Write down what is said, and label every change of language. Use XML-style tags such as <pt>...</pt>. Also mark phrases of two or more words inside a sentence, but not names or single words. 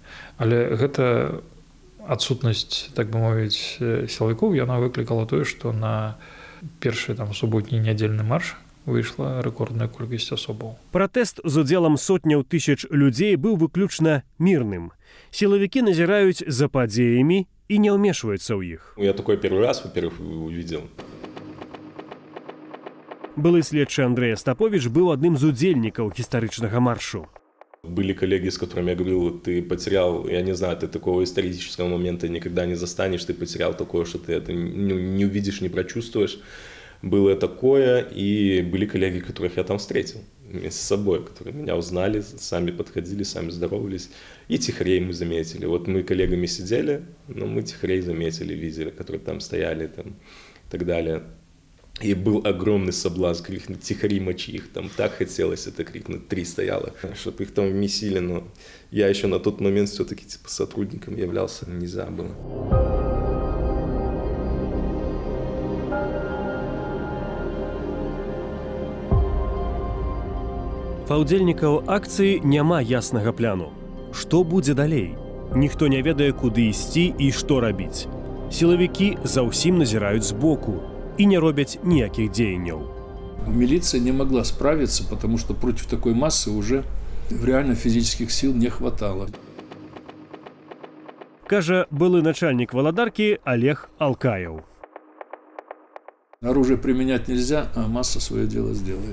<be>Але гэта адсутнасць, так бы мовіць, сілавікоў, яна выклікала тое, што на першы суботні нядзельны марш выйшла рэкордная колькасць асобаў. Пратэст з удзелам сотняў тысяч людзей быў выключна мірным. Сілавікі назіраюць за падзеямі</be> <ru>и не вмешиваются в их. Я такой первый раз, во-первых, увидел.</ru> <be>Былы следчы Андрей Остапович</be> <ru>был одним из</ru> <be>удзельников гістарычнага маршу.</be> <ru>Были коллеги, с которыми я говорил, ты потерял, я не знаю, ты такого исторического момента никогда не застанешь, ты потерял такое, что ты это не увидишь, не прочувствуешь. Было такое, и были коллеги, которых я там встретил вместе с собой, которые меня узнали, сами подходили, сами здоровались. И тихарей мы заметили. Вот мы коллегами сидели, но мы тихарей заметили, видели, которые там стояли там, и так далее. И был огромный соблазн крикнуть «Тихари, мочи их!» Там так хотелось это крикнуть, 3 стояло, чтобы их там вмесили. Но я еще на тот момент все-таки типа сотрудником являлся, нельзя было.</ru> <be>Па ўдзельнікаў акцыі няма яснага пляну. Што будзе далей? Ніхто не ведае, куды ісці і што рабіць. Сілавікі за ўсім назіраюць збоку</be> <ru>и не робят никаких деяний. Милиция не могла справиться, потому что против такой массы уже реально физических сил не хватало.</ru> <be>Кажа былы начальник Володарки Олег Алкаев.</be> <ru>Оружие применять нельзя, а масса свое дело сделает.</ru>